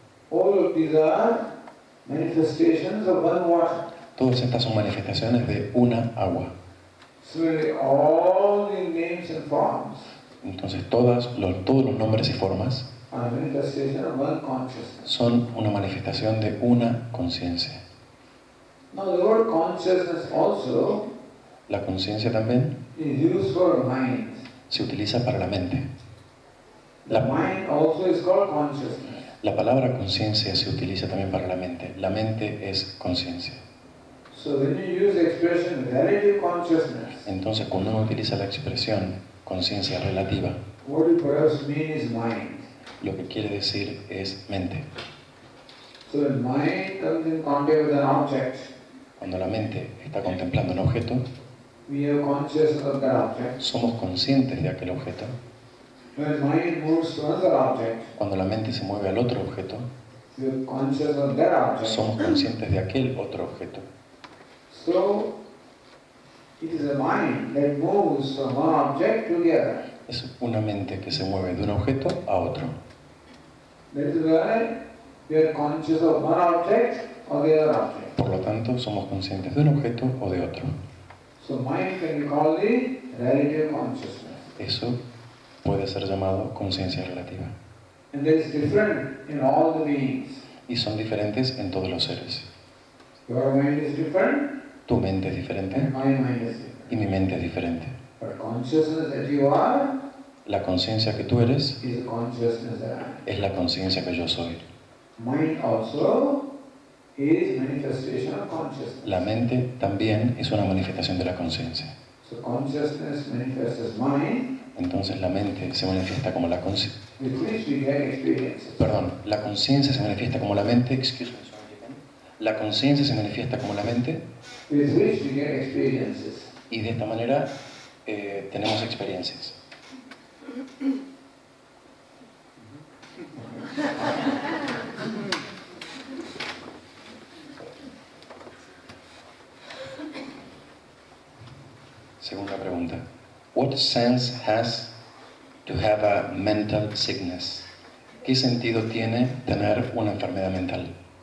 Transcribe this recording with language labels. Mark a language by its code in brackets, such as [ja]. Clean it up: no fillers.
[en] all of these are manifestations of one water. [es] todas estas son manifestaciones de una agua. [en] Similarly, all the names and forms [es] Entonces todos los nombres y formas [en] are manifestation of one consciousness. [es] son una manifestación de una conciencia. [en] Now the word consciousness also [es] La conciencia también [en] is used for mind. [es] se utiliza para la mente. [en] The mind also is called consciousness. [es] La palabra conciencia se utiliza también para la mente. La mente es conciencia. [en] So when you use the expression relative consciousness, [es] Entonces cuando uno utiliza la expresión conciencia relativa, [en] what it perhaps mean is mind. [es] lo que quiere decir es mente. [en] So when mind comes in contact with an object, [es] Cuando la mente está contemplando un objeto, [en] we have consciousness of that object. [es] somos conscientes de aquel objeto. [en] When mind moves to another object, [es] Cuando la mente se mueve al otro objeto, [en] we are conscious of that object. [es] somos conscientes de aquel otro objeto. [en] So, it is a mind that moves from one object to the other. [es] Es una mente que se mueve de un objeto a otro. [en] That is why we are conscious of one object or the other object. [es] Por lo tanto, somos conscientes de un objeto o de otro. [en] So mind can be called the relative consciousness. [es] Eso puede ser llamado conciencia relativa. [en] And that is different in all the beings. [es] Y son diferentes en todos los seres. [en] Your mind is different [es] Tu mente es diferente [en] and my mind is different. [es] y mi mente es diferente. [en] But consciousness that you are [es] La conciencia que tú eres [en] is the consciousness that I am. [es] es la conciencia que yo soy. [en] Mind also is manifestation of consciousness. [es] La mente también es una manifestación de la conciencia. [en] So consciousness manifests as mind, [es] Entonces la mente se manifiesta como la conciencia. [en] with which we get experiences. [es] Perdón, la conciencia se manifiesta como la mente. [en] Excuse me, sorry again. [es] La conciencia se manifiesta como la mente [en] With which we get experiences. [es] y de esta manera tenemos experiencias. Segunda pregunta. [en] What sense has to have a mental sickness? [es] ¿Qué sentido tiene tener una enfermedad mental?